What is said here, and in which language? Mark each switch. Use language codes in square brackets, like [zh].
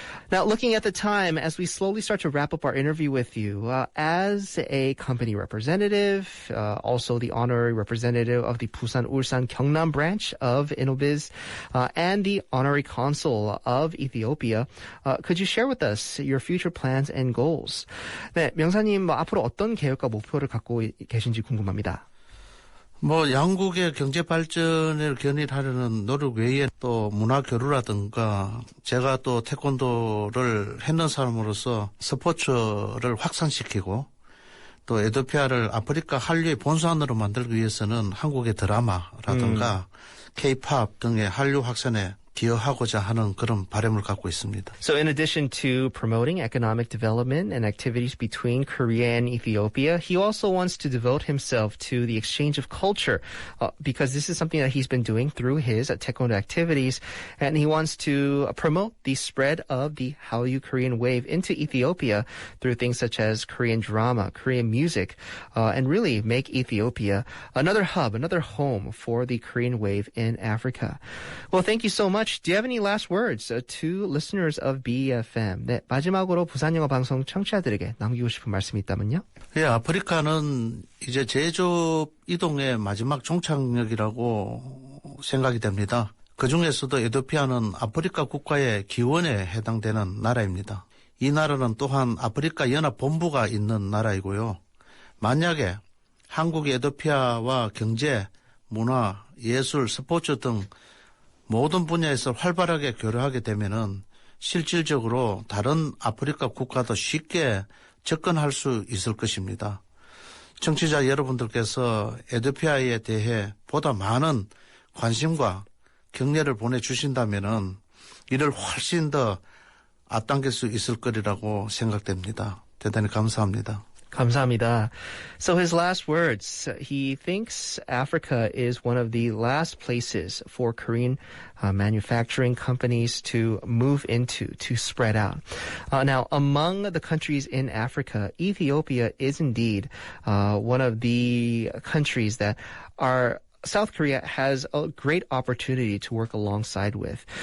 [en] Now, looking at the time, as we slowly start to wrap up our interview with you, as a company representative, also the honorary representative of the Busan and Gyeongnam branch of Innobiz, and the honorary consul of Ethiopia, could you share with us your future plans and goals? [ko] 네, 명사님, 앞으로 어떤 계획과 목표를 갖고 계신지 궁금합니다. 양국의 경제 발전을 견인하려는 노력 외에 또 문화 교류라든가 제가 또 태권도를 했는 사람으로서 스포츠를 확산시키고 또 에티오피아를 아프리카 한류의 본산으로 만들기 위해서는 한국의 드라마라든가 K-팝 등의 한류 확산에 기여하고자 하는 그런 바람을 갖고 있습니다. [en] So in addition to promoting economic development and activities between Korea and Ethiopia, he also wants to devote himself to the exchange of culture because this is something that he's been doing through his taekwondo activities, and he wants to promote the spread of the Hallyu Korean wave into Ethiopia through things such as Korean drama, Korean music, and really make Ethiopia another hub, another home for the Korean wave in Africa. Well, thank you so much. Do you have any last words to listeners of BFM? [ko] 네, 마지막으로 부산 영어 방송 청취자들에게 남기고 싶은 말씀이 있다면요? 예, 아프리카는 이제 제조업 이동의 마지막 종착역이라고 생각이 됩니다. 그중에서도 에티오피아는 아프리카 국가의 기원에 해당되는 나라입니다. 이 나라는 또한 아프리카 연합 본부가 있는 나라이고요. 만약에 한국이 에티오피아와 경제, 문화, 예술, 스포츠 등 모든 분야에서 활발하게 교류하게 되면은 실질적으로 다른 아프리카 국가도 쉽게 접근할 수 있을 것입니다. 청취자 여러분들께서 에티오피아에 대해 보다 많은 관심과 격려를 보내주신다면은 이를 훨씬 더 앞당길 수 있을 거리라고 생각됩니다. 대단히 감사합니다. 감사합니다. [en] So his last words, he thinks Africa is one of the last places for Korean manufacturing companies to move into, to spread out. Now, among the countries in Africa, Ethiopia is indeed one of the countries that are South Korea has a great opportunity to work alongside with.